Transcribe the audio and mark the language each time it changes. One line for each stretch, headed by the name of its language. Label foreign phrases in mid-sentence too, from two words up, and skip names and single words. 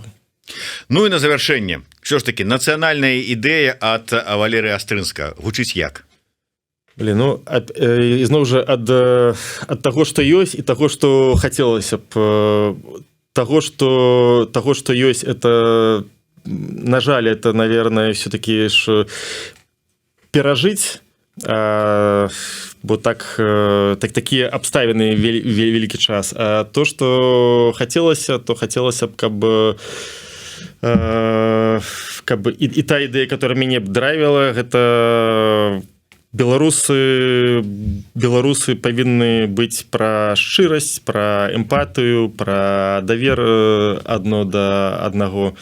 Belarusian: Ну і на завяршэнне, все ж таки нацыянальная ідэя ад Валерыя Астрынска гучыць як? Блин, ну ізноў жа ад таго, што ёсць, і таго, што хацелася б, таго, што ёсць, это, на жаль,
Russian: это, наверное, все-таки
Belarusian: ж перажыць, бо такія абставіны вялікі час. А то, што хацелася, то хацелася б, каб і та ідэя, которая мяне б драйвіла, гэта беларусы павінны быць пра шчырасць, пра эмпатыю, пра давер адно да аднаго.